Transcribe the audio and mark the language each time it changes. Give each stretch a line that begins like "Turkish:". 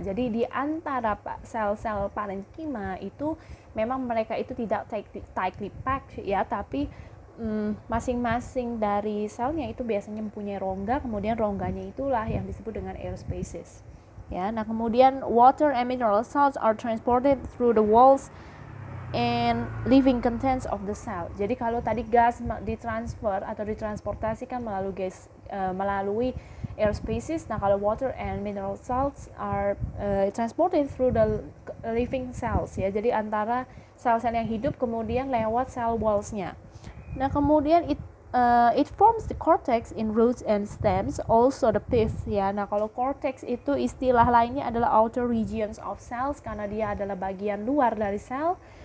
Indonesian: Jadi di antara sel-sel parenchyma itu memang mereka itu tidak
English: tightly packed
Indonesian: ya, tapi masing-masing dari selnya itu biasanya mempunyai rongga, kemudian rongganya itulah yang disebut dengan air spaces. Ya, nah kemudian
English: water and mineral salts are transported through the walls and living contents of the cell.
Indonesian: Jadi kalau tadi gas ditransfer atau ditransportasikan melalui air spaces. Nah, kalau
English: water and mineral salts are transported through the living cells ya.
Indonesian: Jadi antara sel-sel yang hidup kemudian lewat cell walls-nya. Nah, kemudian
English: it forms the cortex in roots and stems, also the pith ya.
Indonesian: Nah, kalau cortex itu istilah lainnya adalah
English: outer regions of cells
Indonesian: karena dia adalah bagian luar dari sel.